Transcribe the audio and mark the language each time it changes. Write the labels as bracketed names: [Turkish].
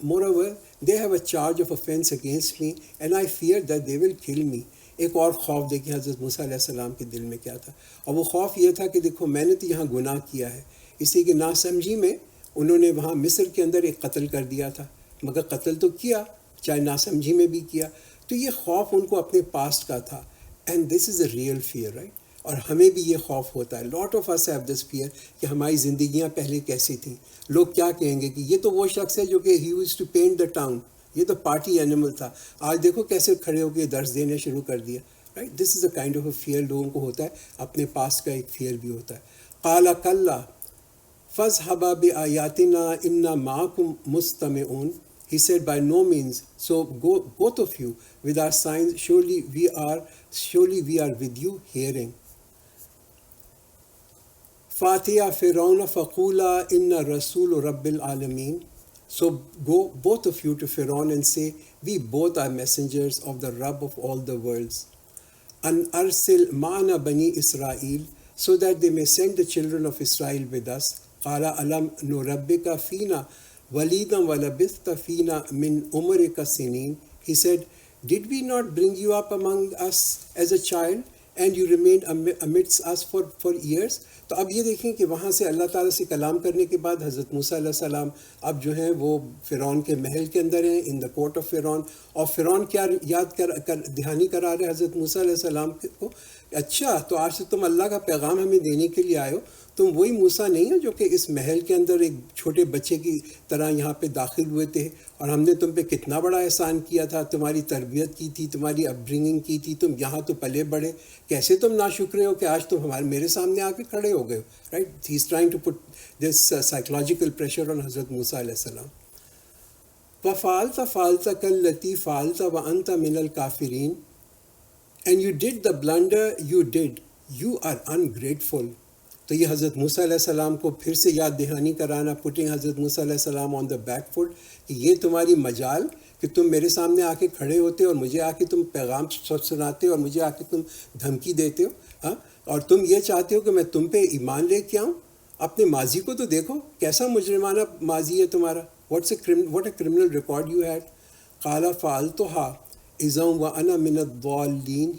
[English] Moreover, they have a charge of offense against me and I fear that they will kill me. [Urdu] ایک اور خوف دیکھیں حضرت موسیٰ علیہ السلام کے دل میں کیا تھا، اور وہ خوف یہ تھا کہ دیکھو میں نے تو یہاں گناہ کیا ہے. اسی کی ناسمجھی میں انہوں نے وہاں مصر کے اندر ایک قتل کر دیا تھا، مگر قتل تو کیا، چاہے ناسمجھی میں بھی کیا. تو یہ خوف ان کو اپنے پاسٹ کا تھا. [English] And this is a real fear, right. [Urdu] اور ہمیں بھی یہ خوف ہوتا ہے. [English] lot of us have this fear [Urdu] کہ ہماری زندگیاں پہلے کیسی تھیں، لوگ کیا کہیں گے کہ یہ تو وہ شخص ہے جو کہ [English] he used to paint the town, [Urdu] یہ تو پارٹی اینیمل تھا، آج دیکھو کیسے کھڑے ہو کے درس دینے شروع کر دیا. [English] right, this is a kind of a fear [Urdu] لوگوں کو ہوتا ہے، اپنے پاس کا ایک فیئر بھی ہوتا ہے. [Arabic] قال کلا فاذهبا بآیاتنا انا معکم مستمعون. [English] He said, by no means, so go both of you with our signs, surely we are with you hearing. [Arabic] فَأْتِيَا فِرْعَوْنَ فَقُولَا إِنَّ رَسُولُ رَبِّ الْعَالَمِينَ. [English] So go both of you to Pharaoh and say, we both are messengers of the Rabb of all the worlds. [Arabic] أَنْ أَرْسِلْ مَعَنَا بَنِي إِسْرَائِيل, [English] so that they may send the children of Israel with us. [Arabic] قَالَ أَلَمْ نُرَبِّكَ فِينَا وَلِيدًا وَلَبِثْتَ فِينَا مِنْ عُمُرِكَ سِنِينَ. [English] He said, did we not bring you up among us as a child, and you remained amidst us for years. [Urdu] تو اب یہ دیکھیں کہ وہاں سے اللہ تعالیٰ سے کلام کرنے کے بعد حضرت موسیٰ علیہ السلام اب جو ہیں وہ فرعون کے محل کے اندر ہیں، [English] In the court of فرعون. [Urdu] اور فرعون کیا یاد دہانی کرا رہے حضرت موسیٰ علیہ السلام کو، اچھا تو آج سے تم اللہ کا پیغام ہمیں دینے کے لیے آئے ہو، تم وہی موسیٰ نہیں ہو جو کہ اس محل کے اندر ایک چھوٹے بچے کی طرح یہاں پہ داخل ہوئے تھے، اور ہم نے تم پہ کتنا بڑا احسان کیا تھا، تمہاری تربیت کی تھی، تمہاری اپ برنگنگ کی تھی، تم یہاں تو پلے بڑھے، کیسے تم ناشکرے ہو کہ آج تم میرے سامنے آ کے کھڑے ہو گئے ہو. [English] Right, he is trying to put this psychological pressure on حضرت موسیٰ علیہ السلام. [Arabic] وَفَعَلْتَ فَعَلْتَكَ الَّتِي فَعَلْتَ وَأَنْتَ مِنَ الْكَافِرِينَ [English] and you did the blunder you did, you are ungrateful. [Urdu] تو یہ حضرت موسیٰ علیہ السلام کو پھر سے یاد دہانی کرانا، پٹنگ حضرت موسیٰ علیہ السلام [English] on the back foot, [Urdu] کہ یہ تمہاری مجال کہ تم میرے سامنے آ کے کھڑے ہوتے اور مجھے آ کے تم پیغام سناتے اور مجھے آ کے تم دھمکی دیتے ہو، ہاں، اور تم یہ چاہتے ہو کہ میں تم پہ ایمان لے کے آؤں. اپنے ماضی کو تو دیکھو، کیسا مجرمانہ ماضی ہے تمہارا. [English] What a criminal record you had. [Arabic] قال فعلتها اذا وانا من الضالين.